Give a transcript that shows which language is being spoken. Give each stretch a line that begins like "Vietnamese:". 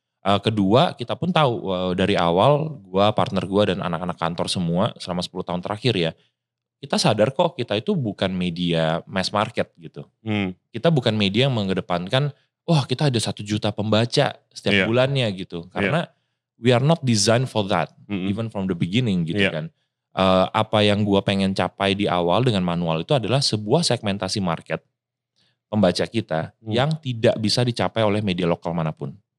Indonesian: Kedua, kita pun tahu dari awal, gue, partner gue dan anak-anak kantor semua selama 10 tahun terakhir ya, kita sadar kok kita itu bukan media mass market gitu. Kita bukan media yang mengedepankan, kita ada 1 juta pembaca setiap bulannya gitu. Karena
English: we are not designed for that, even from the beginning
Indonesian: gitu kan. Apa yang gua pengen capai di awal dengan manual itu adalah sebuah segmentasi market pembaca kita yang tidak bisa dicapai oleh media lokal manapun.